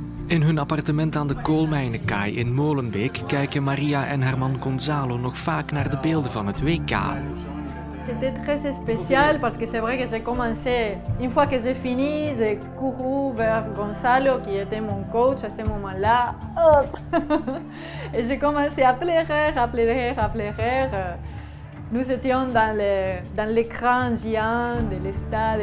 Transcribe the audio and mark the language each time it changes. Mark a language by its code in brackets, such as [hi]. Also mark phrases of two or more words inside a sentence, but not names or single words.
[nl] In hun appartement aan de koolmijnenkaai in Molenbeek kijken Maria en haar man Gonzalo nog vaak naar de beelden van het WK. [fr] C'était très spécial parce que c'est vrai que j'ai commencé, une fois que j'ai fini, j'ai couru vers Gonzalo qui était mon coach à ce moment-là. Et j'ai commencé à pleurer. Nous étions dans l'écran géant de l'estade.